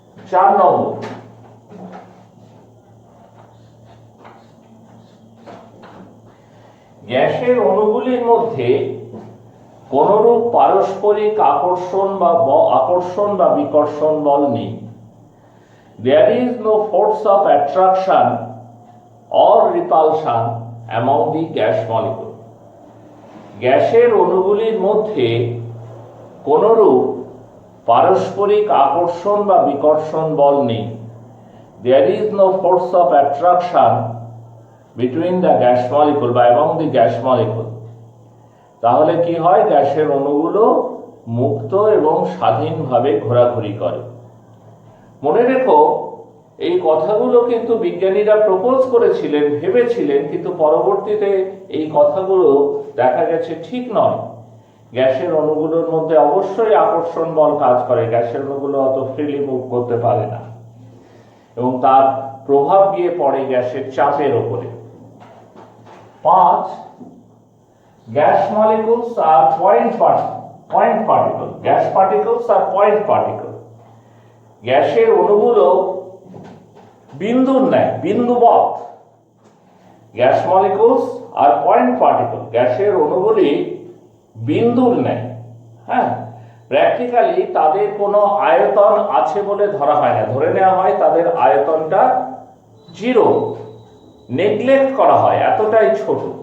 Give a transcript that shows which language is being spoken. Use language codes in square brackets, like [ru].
[bn] 4 নম্বর, গ্যাসের অণুগুলির মধ্যে কোনরূপ পারস্পরিক আকর্ষণ বা বিকর্ষণ বল নেই। [en] There is no force of attraction or repulsion among the gas molecule. [bn] গ্যাসের অণুগুলির মধ্যে কোনরূপ পারস্পরিক আকর্ষণ বা বিকর্ষণ বল নেই। [en] There is no force of attraction between the gas molecule বা among the gas molecule. [bn] তাহলে কি হয়? গ্যাসের অণুগুলো মুক্ত এবং স্বাধীনভাবে ঘোরাঘুরি করে। মনে রেখো, এই কথাগুলো কিন্তু বিজ্ঞানীরা প্রপোজ করেছিলেন, ভেবেছিলেন, কিন্তু পরবর্তীতে এই কথাগুলো দেখা গেছে ঠিক নয়। গ্যাসের অণুগুলোর মধ্যে অবশ্যই আকর্ষণ বল কাজ করে, গ্যাসের অণুগুলো অত ফ্রিলি মুভ করতে পারে না এবং তার প্রভাব গিয়ে পড়ে গ্যাসের চাপের ওপরে। [en] 5, gas molecules are point particle. Gas particles are point particle. [bn] গ্যাসের অণুগুলো বিন্দুর ন্যায়, বিন্দুবৎ। [en] gas molecules আর point particle, [bn] গ্যাসের অণুগুলি বিন্দুর ন্যায়। হ্যাঁ, প্র্যাকটিক্যালি তাদের কোনো আয়তন আছে বলে ধরা হয় না, ধরে নেওয়া হয় তাদের আয়তনটা 0, নেগলেক্ট করা হয়, এতটাই ছোট।